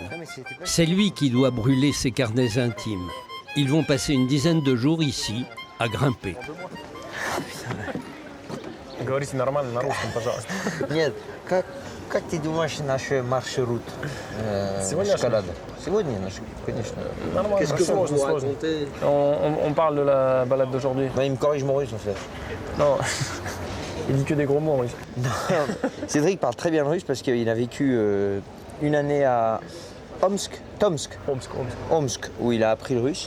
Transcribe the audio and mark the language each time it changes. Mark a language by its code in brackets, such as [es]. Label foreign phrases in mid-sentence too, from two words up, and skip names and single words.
[fr] C'est lui qui doit brûler ses carnets intimes. Ils vont passer une dizaine de jours ici, à grimper. [ru] Говорите нормально на русском, пожалуйста. Нет, как ты думаешь наш маршрут Сегодня шоколада? Сегодня наш, конечно. Нормально, [fr] Qu'est-ce que vous [ru] сложно, [fr] vous [ru] сложно. [fr] racontez? On parle de la balade d'aujourd'hui. Non, il me corrige mon russe en fait. Non, il dit que des gros mots en russe. Cédric parle très bien le russe parce qu'il a vécu une année à Tomsk, Omsk. où il a appris le russe.